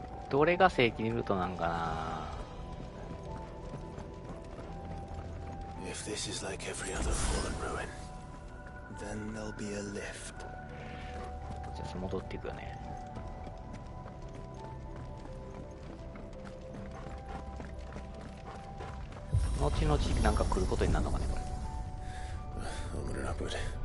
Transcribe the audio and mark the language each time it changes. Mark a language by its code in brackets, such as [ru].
[ja] どれが正規ルートなんかな。 [en] If this is like every other fallen ruin, then there'll be a lift. [ja] じゃあ戻っていくよね。後々なんか来ることになるのかねこれ。 [en] I'm gonna put it.